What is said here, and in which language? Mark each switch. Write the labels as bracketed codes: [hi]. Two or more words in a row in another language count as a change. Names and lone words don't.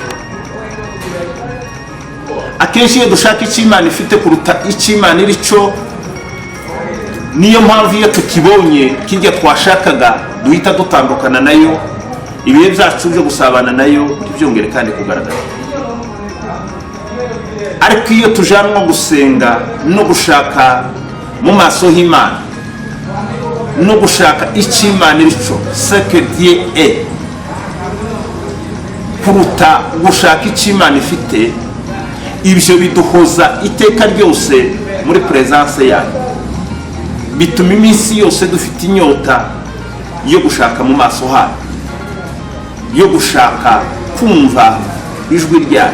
[rw] Akenshi iyo dushaka icyo Imana ifite kuruta icyo Imana iri cyo, niyo mpamvu iyo tukibonye kirya twashakaga duhita dutandukana nayo, ibihe byacu byo gusabana nayo ntibyongere kandi kugaragara. Ariko iyo tujanwa gusenga no gushaka mu maso h'Imana no gushaka icyo Imana iri cyo, [fr] ce que Dieu est, [rw] kuruta gushaka icyo Imana ifite, ibyo biduhoza iteka ryose muri presence yayo, bituma iminsi yose dufite inyota yo gushaka mu maso hayo, yo gushaka kumva ijwi ryayo.